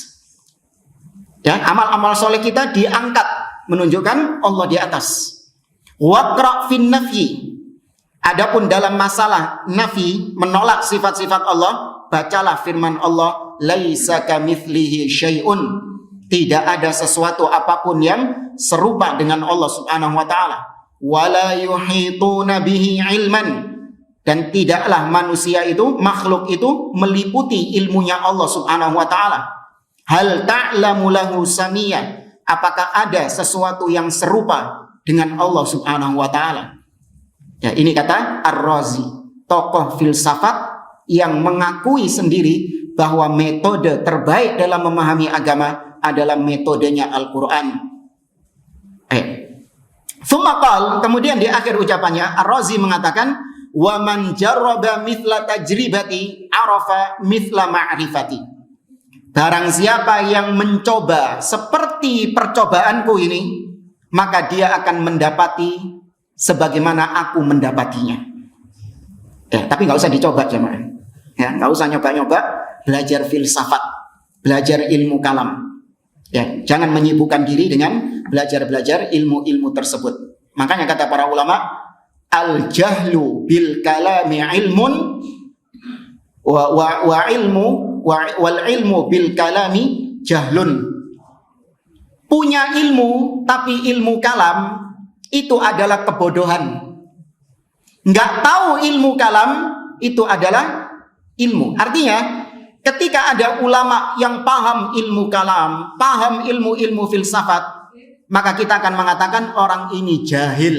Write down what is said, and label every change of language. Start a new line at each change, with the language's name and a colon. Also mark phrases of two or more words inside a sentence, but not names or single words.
Indonesian: Ya, amal-amal soleh kita diangkat, menunjukkan Allah di atas.
Arabic: واقرأ في النفي.
Indonesian: Adapun dalam masalah nafi, menolak sifat-sifat Allah, bacalah firman Allah,
Arabic: ليس كمثله شيء.
Indonesian: Tidak ada sesuatu apapun yang serupa dengan Allah
Arabic: سبحانه وتعالى. ولا يحيطون به علما.
Indonesian: Dan tidaklah manusia itu, makhluk itu meliputi ilmunya Allah
Arabic: سبحانه وتعالى. هل تعلم له سميا.
Indonesian: Apakah ada sesuatu yang serupa dengan Allah
Arabic: سبحانه وتعالى?
Indonesian: Ya, ini kata Ar-Razi, tokoh filsafat yang mengakui sendiri bahwa metode terbaik dalam memahami agama adalah metodenya Al-Qur'an. Kemudian di akhir ucapannya Ar-Razi mengatakan,
Arabic: ومن جرب مثل تجربتي عرف مثل معرفتي.
Indonesian: Barang siapa yang mencoba seperti percobaanku ini, maka dia akan mendapati sebagaimana aku mendapatinya. Ya, tapi nggak usah dicoba jemaah. Ya, nggak usah nyoba-nyoba belajar filsafat, belajar ilmu kalam. Ya, jangan menyibukkan diri dengan belajar-belajar ilmu-ilmu tersebut. Makanya kata para ulama,
Arabic: الجهل بالكلام علم والعلم بالكلام جهل.
Indonesian: Punya ilmu tapi ilmu kalam itu adalah kebodohan. Nggak tahu ilmu kalam itu adalah ilmu. Artinya ketika ada ulama yang paham ilmu kalam, paham ilmu-ilmu filsafat, maka kita akan mengatakan orang ini jahil.